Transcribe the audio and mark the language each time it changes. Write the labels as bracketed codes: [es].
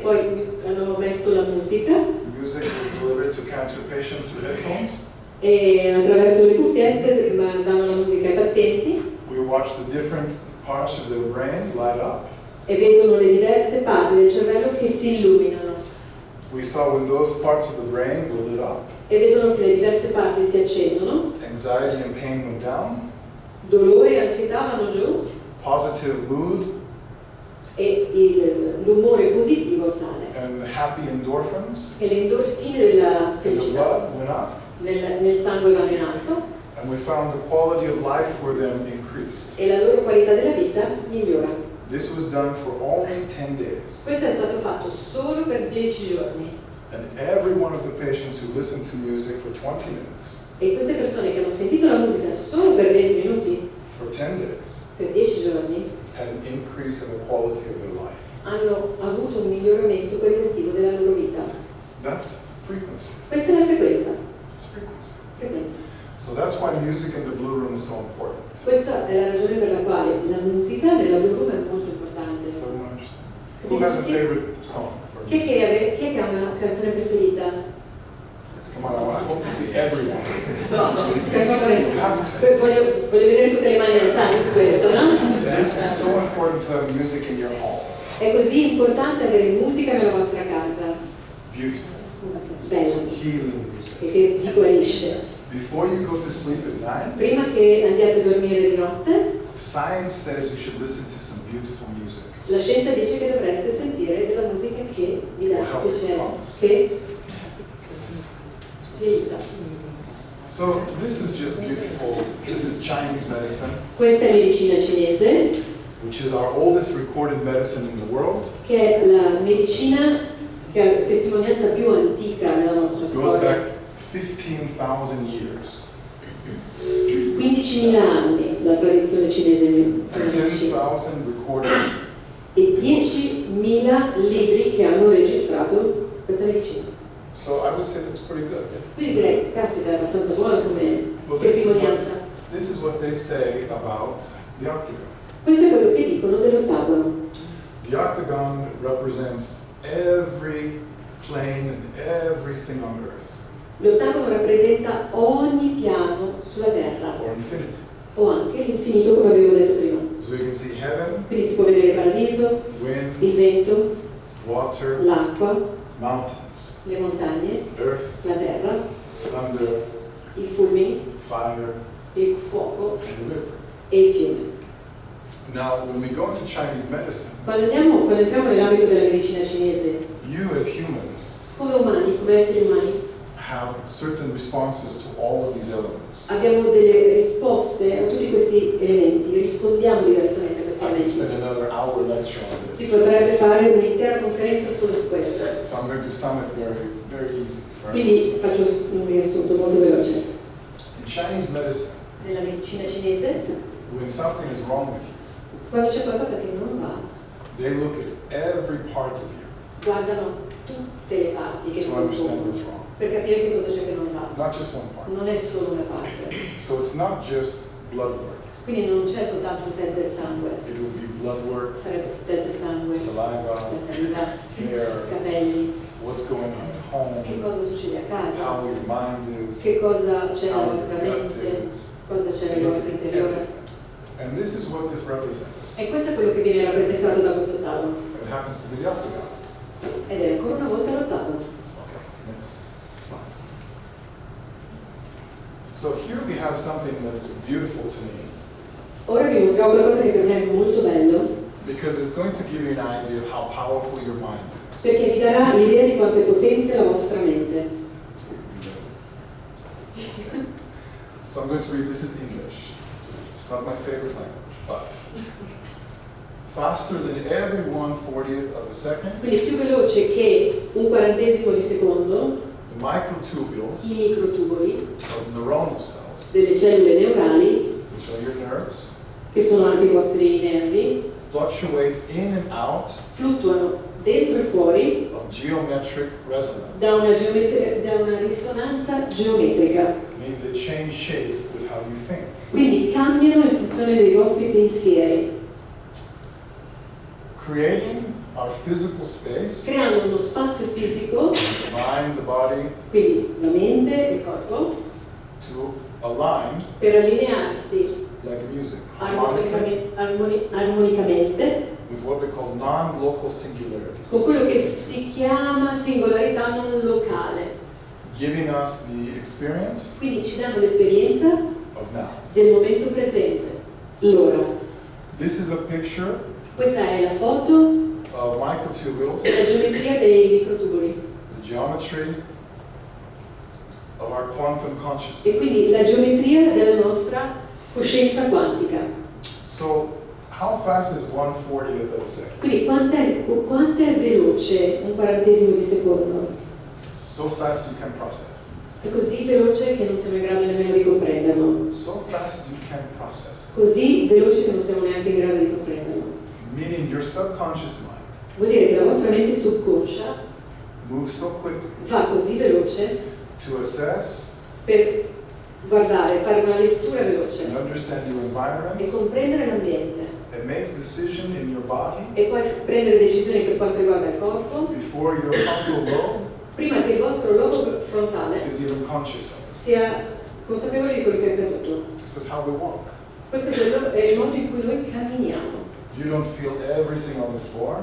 [it] Poi hanno messo la musica [en] Music is delivered to cancer patients through headphones. [it] e attraverso le cuffiette mandano la musica ai pazienti [en] We watch the different parts of their brain light up. [it] e vedono le diverse parti del cervello che si illuminano [en] We saw when those parts of the brain were lit up, [it] e vedono che le diverse parti si accendono, [en] anxiety and pain went down, [it] dolore e ansietà vanno giù [en] positive mood [it] e l'umore positivo sale [en] and happy endorphins [it] e le endorfine della [en] in the [it] felicità [en] blood went up. [it] nel sangue vanno in alto [en] And we found the quality of life for them increased. [it] e la loro qualità della vita migliora. [en] This was done for only 10 days. [it] Questo è stato fatto solo per 10 giorni [en] And every one of the patients who listened to music for 20 minutes, [it] e queste persone che hanno sentito la musica solo per 20 minuti, [en] for 10 days, [it] per 10 giorni, [en] had an increase in the quality of their life. [it] hanno avuto un miglioramento qualitativo della loro vita. [en] That's frequency. [it] Questa è la frequenza. [en] It's frequency. [it] frequenza. [en] So that's why music in the Blu Room is so important. [it] Questa è la ragione per la quale la musica nella Blu Room è molto importante. [en] So everyone understand. Who has a favorite song? Or [it] Chi [en] music? [it] è che ha una canzone preferita? [en] Come on, I hope to see everyone. [it] Per favore, voglio vedere tutte le mani alzate su questo, no? [en] This is so important to have music in your home. [it] È così importante avere musica nella vostra casa. [en] Beautiful. [it] Bella, [en] Healing music. [it] che ti guarisce. [en] Before you go to sleep at night, [it] Prima che andiate a dormire di notte, [en] science says you should listen to some beautiful music. [it] la scienza dice che dovreste sentire della musica che vi dà piacere, che vi aiuta. [en] So this is just beautiful. This is Chinese medicine, [it] Questa è medicina cinese, [en] which is our oldest recorded medicine in the world. [it] che è la medicina che ha la testimonianza più antica nella nostra [en] It goes [it] storia. [en] back 15,000 years. [it] 15.000 anni la tradizione cinese di [en] And 10,000 recorded. [it] e 10.000 libri che hanno registrato questa medicina. [en] So I would say that's pretty good. Yeah? [it] Quindi direi, caspita, è abbastanza buona come [en] Well, [it] testimonianza. [en] this is what they say about the octagon. [it] Questo è quello che dicono dell'ottagono. [en] The octagon represents every plane and everything on earth, [it] L'ottagono rappresenta ogni piano sulla terra [en] or infinity. [it] o anche l'infinito, come avevo detto prima. [en] So you can see heaven, [it] Quindi si può vedere il paradiso, [en] wind, [it] il vento, [en] water, [it] l'acqua, [en] mountains, [it] le montagne, [en] earth, [it] la terra, [en] thunder, [it] i fulmini, [en] fire, [it] il fuoco [en] and the river. [it] e il fiume. [en] Now, when we go into Chinese medicine, [it] Quando entriamo nell'ambito della medicina cinese, [en] you as humans [it] come umani, come esseri umani, [en] have certain responses to all of these elements. [it] abbiamo delle risposte a tutti questi elementi, rispondiamo diversamente a questi [en] I could [it] elementi. [en] spend another hour lecture on [it] Si [en] this. [it] potrebbe fare un'intera conferenza solo su questo. [en] So I'm going to sum it very, very easy. For [it] Quindi faccio un riassunto molto veloce. [en] In Chinese medicine, [it] Nella medicina cinese, [en] when something is wrong with you, [it] quando c'è qualcosa che non va, [en] they look at every part of you [it] guardano tutte le parti che [en] to understand what's [it] compongono [en] wrong, [it] per capire che cosa c'è che non va. [en] not just one part. [it] Non è solo una parte. [en] So it's not just blood work. [it] Quindi non c'è soltanto un test del sangue, [en] It would be blood work, [it] sarebbe un test del sangue, [en] saliva, [it] la saliva, [en] hair, [it] capelli, [en] what's going on at [it] che [en] home, [it] cosa succede a casa, [en] how your mind is, [it] che cosa c'è nella [en] how [it] vostra [en] your gut [it] mente, [en] is. [it] cosa c'è [en] They [it] nel [en] look [it] vostro [en] at [it] interiore. [en] everything. And this is what this represents. [it] E questo è quello che viene rappresentato da questo tavolo. [en] It happens to be the octagon. [it] Ed è ancora una volta l'ottavo. [en] Okay, next slide. So here we have something that is beautiful to me [it] Ora vi mostrerò qualcosa che per me è molto bello, [en] because it's going to give you an idea of how powerful your mind is. [it] perché vi darà l'idea di quanto è potente la vostra mente. [en] Okay. So I'm going to read, this is English. It's not my favorite language, but faster than every 1/40th of a second, [it] Quindi più veloce che un quarantesimo di secondo, [en] the microtubules [it] i microtubuli [en] of neuronal cells, [it] delle cellule neurali, [en] which are your nerves, [it] che sono anche i vostri nervi, [en] fluctuate in and out [it] fluttuano dentro e fuori [en] of geometric resonance. [it] da una risonanza geometrica. [en] Means they change shape with how you think. [it] Quindi cambiano in funzione dei vostri pensieri, [en] Creating our physical space, [it] creando uno spazio fisico, [en] the mind, the body, [it] quindi la mente, il corpo, [en] to align [it] per allinearsi [en] like music, harmonically, [it] armonicamente [en] with what we call non-local singularities, [it] con quello che si chiama singolarità non locale. [en] giving us the experience [it] Quindi ci danno l'esperienza [en] of now. [it] del momento presente, l'ora. [en] This is a picture [it] Questa è la foto [en] of microtubules, [it] della geometria dei microtubuli [en] the geometry of our quantum [it] e [en] consciousness. [it] quindi la geometria della nostra coscienza quantica. [en] So, how fast is 1/40th of a second? [it] Quindi quanto è veloce un quarantesimo di secondo? [en] So fast you can process. [it] È così veloce che non siamo in grado nemmeno di comprenderlo. [en] So fast you can process. [it] Così veloce che non siamo neanche in grado di comprenderlo. [en] Meaning your subconscious mind [it] Vuol dire che la vostra mente subconscia [en] moves so quickly [it] va così veloce [en] to assess [it] per guardare, fare una lettura veloce [en] and understand your [it] e [en] environment. [it] comprendere l'ambiente [en] It makes decision in your body [it] e poi prendere decisioni per quanto riguarda il corpo [en] before your frontal lobe [it] prima che il vostro lobo frontale [en] is even conscious of it. [it] sia consapevole di quello che è accaduto. [en] This is how we walk. [it] Questo è il modo in cui noi camminiamo. [en] You don't feel everything on the floor.